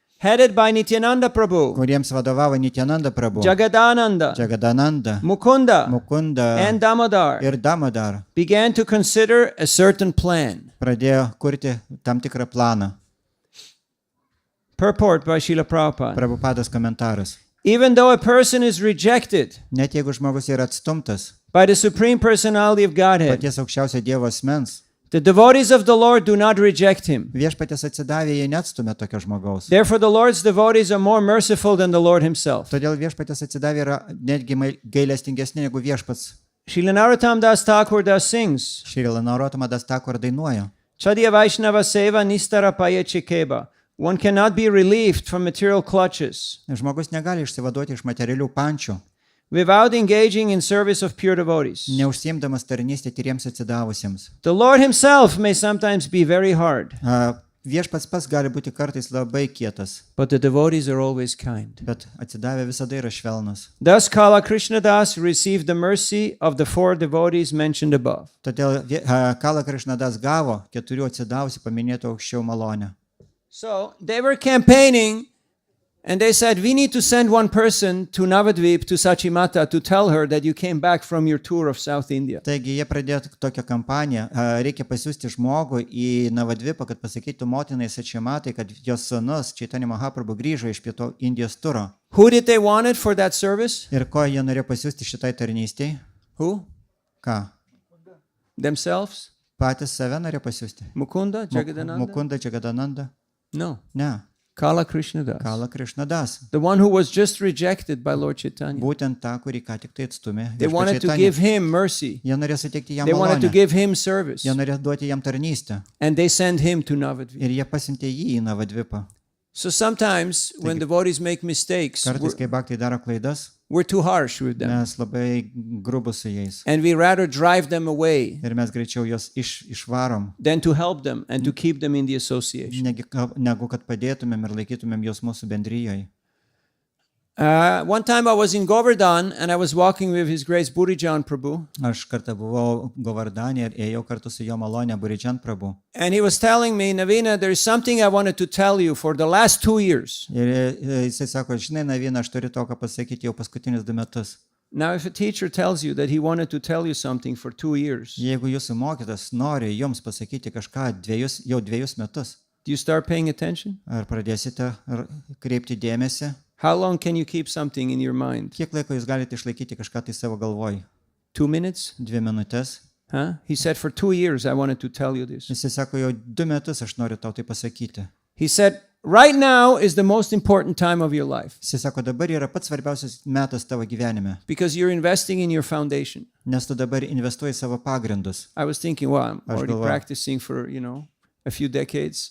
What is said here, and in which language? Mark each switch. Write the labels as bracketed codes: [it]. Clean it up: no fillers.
[en] headed by Nityananda Prabhu, [lt] kuriems vadovavo Nityananda Prabhu, [en] Jagadananda, [lt] Jagadananda, [en] Mukunda, [lt] Mukunda [en] and Damodar, [lt] ir Damodar [en] began to consider a certain plan. [lt] pradėjo kurti tam tikrą planą. [en] Purport by Srila Prabhupada. [lt] Prabhupados komentaras. [en] Even though a person is rejected [lt] Net jeigu žmogus yra atstumtas [en] by the Supreme Personality of Godhead, [lt] paties aukščiausio Dievo asmens, [en] the devotees of the Lord do not reject him. [lt] viešpatės atsidavė, jie neatstumė tokio žmogaus. [en] Therefore, the Lord's devotees are more merciful than the Lord himself. [lt] Todėl viešpatės atsidavė yra netgi gailestingesni negu viešpats. [en] Srila Narottam Das Thakur Das sings, [lt] Šrila Narotama Das Thakur dainuoja. [bn] Chadiya Vaishnava Seva Nistara Paya Chikeba. [en] One cannot be relieved from material clutches [lt] Žmogus negali išsivaduoti iš materialių pančių, [en] without engaging in service of pure devotees. [lt] neužsiimdamas tarnystę tyriems atsidavusiems. [en] The Lord himself may sometimes be very hard, [lt] Viešpats pas gali būti kartais labai kietas, [en] but the devotees are always kind. [lt] bet atsidavę visada yra švelnus. [en] Thus, Kala Krishnadas received the mercy of the 4 devotees mentioned above. [lt] Todėl Kala Krišnadas gavo 4 atsidavusių paminėtų aukščiau malonę. [en] So they were campaigning and they said, we need to send one person to Navadvip, to Sachimata, to tell her that you came back from your tour of South India. [lt] Taigi jie pradėjo tokią kampaniją, reikia pasiūsti žmogų į Navadvipą, kad pasakytų motinai Sačimatai, kad jos sūnus Čaitanį Mahaprabhu grįžo iš Pietų Indijos turo. [en] Who did they want it for that service? [lt] Ir ko jie norėjo pasiūsti šitai tarnystei? [en] Who? [lt] Ką? [en] Themselves? [lt] Patys save norėjo pasiūsti? [en] Mukunda? Jagadananda? [lt] Mukunda Jagadananda? [en] No. [lt] Ne. [en] Kala Krishnadas. [lt] Kala Krišnadas. [en] The one who was just rejected by Lord Chaitanya. [lt] Būtent tą, kurį ką tik tai atstumė. [en] They wanted to give him mercy. [lt] Jie norėjo suteikti jam [en] They wanted to [lt] malonę. [en] give him service. [lt] Jie norėjo duoti jam tarnystę. [en] And they sent him to Navadvip. [lt] Ir jie pasiuntė jį į Navadvipą. [en] So sometimes when devotees make mistakes, [lt] Kartais, kai bhaktai daro klaidas, [en] we're too harsh with them. [lt] mes labai grubus su jais. [en] And we rather drive them away [lt] Ir mes greičiau juos išvarom, [en] than to help them and to keep them in the association. [lt] negu kad padėtumėm ir laikytumėm juos mūsų bendryjoje. [en] One time I was in Govardhan and I was walking with His Grace Burijan Prabhu. [lt] Aš kartą buvau Govardane ir ėjau kartu su jo malonė Burijan Prabhu. [en] And he was telling me, Navina, there is something I wanted to tell you for the last 2 years. [lt] Ir jisai sako, žinai, Navina, aš turiu to, ką pasakyti jau paskutinius 2 metus. [en] Now, if a teacher tells you that he wanted to tell you something for 2 years, [lt] Jeigu jūsų mokytas nori jums pasakyti kažką jau 2 metus, [en] do you start paying attention? [lt] ar pradėsite kreipti dėmesį, [en] How long can you keep something in your mind? [lt] kiek laiko jūs galite išlaikyti kažką tai savo galvoj? [en] 2 minutes? [lt] 2 minutės? Huh? [en] He said, for 2 years I wanted to tell you this. [lt] Jisai sako, jau 2 metus aš noriu tau tai pasakyti. [en] He said, right now is the most important time of your life [lt] Jisai sako, dabar yra pats svarbiausias metas tavo gyvenime, [en] because you're investing in your foundation. [lt] nes tu dabar investuoji savo pagrindus. [en] I was thinking, well, I'm [lt] Aš [en] already [lt] galvoju- [en] practicing for, a few decades.